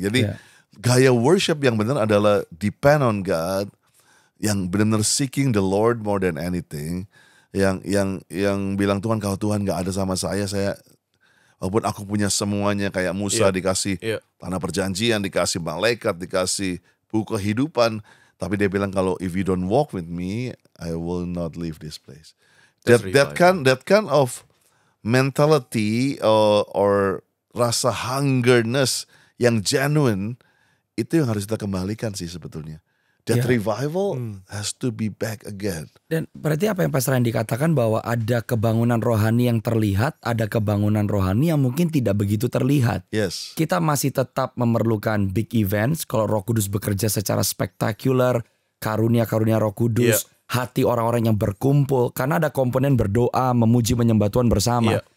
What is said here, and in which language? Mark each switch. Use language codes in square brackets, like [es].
[id] Jadi gaya worship yang benar adalah [en] depend on God, [id] yang benar-benar [en] seeking the Lord more than anything, [id] yang bilang Tuhan, kalau Tuhan nggak ada sama saya walaupun aku punya semuanya kayak Musa dikasih tanah perjanjian, dikasih malaikat, dikasih buku kehidupan, tapi dia bilang kalau [en] if you don't walk with me, I will not leave this place. That kind of mentality [id] or rasa hungerness yang genuine, itu yang harus kita kembalikan sih sebetulnya. [en] That revival has to be back again. [id] Dan berarti apa yang Pastor Andi katakan, bahwa ada kebangunan rohani yang terlihat, ada kebangunan rohani yang mungkin tidak begitu terlihat. [en] Yes. [id] Kita masih tetap memerlukan big events kalau Roh Kudus bekerja secara spektakuler, karunia-karunia Roh Kudus, hati orang-orang yang berkumpul, karena ada komponen berdoa, memuji, menyembah Tuhan bersama.